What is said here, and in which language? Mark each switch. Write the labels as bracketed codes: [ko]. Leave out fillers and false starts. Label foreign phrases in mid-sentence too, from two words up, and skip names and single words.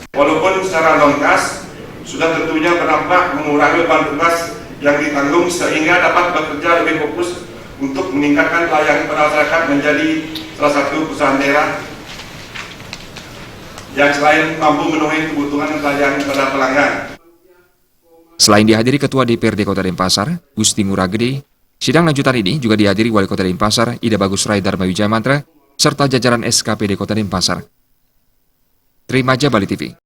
[id] Walaupun secara non-kas sudah tentunya berdampak mengurangi beban tugas yang ditanggung sehingga dapat bekerja lebih fokus untuk meningkatkan pelayanan kepada masyarakat menjadi salah satu perusahaan daerah yang selain mampu memenuhi kebutuhan pelayanan kepada pelanggan. Selain dihadiri Ketua DPRD Kota Denpasar, Gusti Ngurah Gede, sidang lanjutan ini juga dihadiri Wali Kota Denpasar, Ida Bagus Rai Dharma Wijaya Mantra, serta jajaran SKPD Kota Denpasar. Trimaja Bali TV.